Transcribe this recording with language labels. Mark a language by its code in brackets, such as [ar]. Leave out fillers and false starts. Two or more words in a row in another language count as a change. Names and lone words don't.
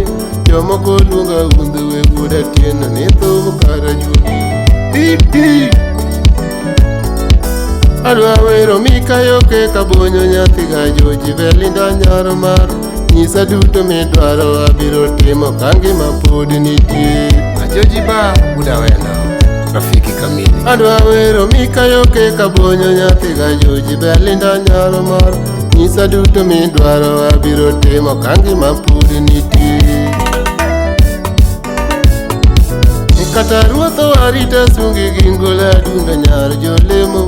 [luo] Jomoko luonga undho we wuod Atieno ne thum kara juogi. Adwa wero Mikayo ke kabonyo nyathi ga Joji Belinda nyaro mar. Nyisa duto midwaro abiro timo kangima pod nitie. Joji ba buda wendo [sw] rafiki kamili. [luo] Adwa wero Mikayo ke kabonyo nyathi ga Joji Belinda nyaro mar. Nyisa duto midwaro abiro timo kangima pod nitie. Kata ruotho arita sungi gingola dunda nyar jolemo.